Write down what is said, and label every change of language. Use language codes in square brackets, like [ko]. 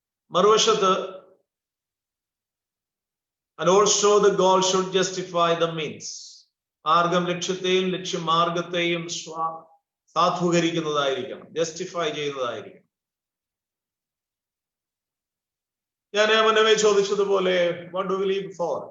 [ml] മറുവശത്ത്, [en] and also the goal should justify the means. [ml] മാർഗം ലക്ഷ്യത്തെയും ലക്ഷ്യമാർഗത്തെയും സാധൂകരിക്കുന്നതായിരിക്കണം, justify ചെയ്യുന്നതായിരിക്കണം. ഞാൻ മുന്നമേ ചോദിച്ചതുപോലെ, [en] what do we live for?